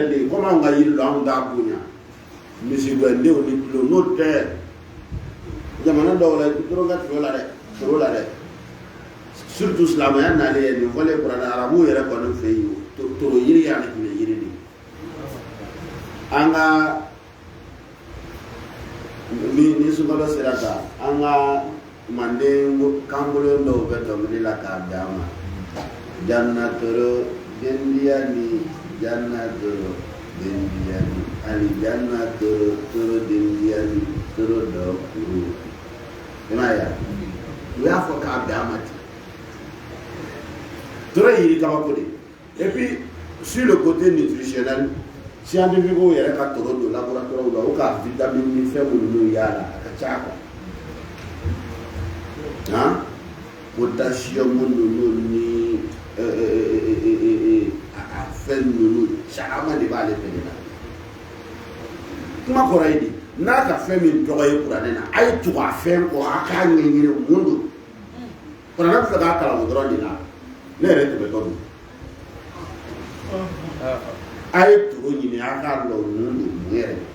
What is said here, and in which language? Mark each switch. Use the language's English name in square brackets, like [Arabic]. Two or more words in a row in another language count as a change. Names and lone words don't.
[Bambara] de komi anw ka yiri dɔn anw t'a bonya misigɛndenw ni tulo n'o tɛ jamana dɔw la toro ka toro la dɛ surtout silamɛya nalen ye nin fɔlen kuranɛ arabuw yɛrɛ kɔni fɛ yen toro yiri y'ale tun ye yiri de an ka ni sunkalo sera ta an ka manden kankolon dɔw bɛ dɔnkili la k'a bɛn an ma jannatoro dendiyani jannatoro dendiyani ani jannatoro toro dendiyani toro dɔ kuru i m'a ye u y'a fɔ k'a bɛn an ma ten toro ye yiri kabako de [French] et puis sur le côté nutritionnel scientifique [Bambara] yɛrɛ ka toro don laboratoire la o ka vitamine ni fɛn minnu y'a la a ka ca quoi potassium ninnu ni a fɛn ninnu caman de b'ale fɛnɛ na kuma kɔrɔ ye di n'a ka fɛn min tɔgɔ ye kuranɛ na a ye tugu a fɛn kɔ a k'a ɲɛɲini mun don kuranɛ bɛ fɛ k'a kalan o dɔrɔn de la ne yɛrɛ tun bɛ dɔ don a ye tugu ɲini a k'a dɔn mun don mun yɛrɛ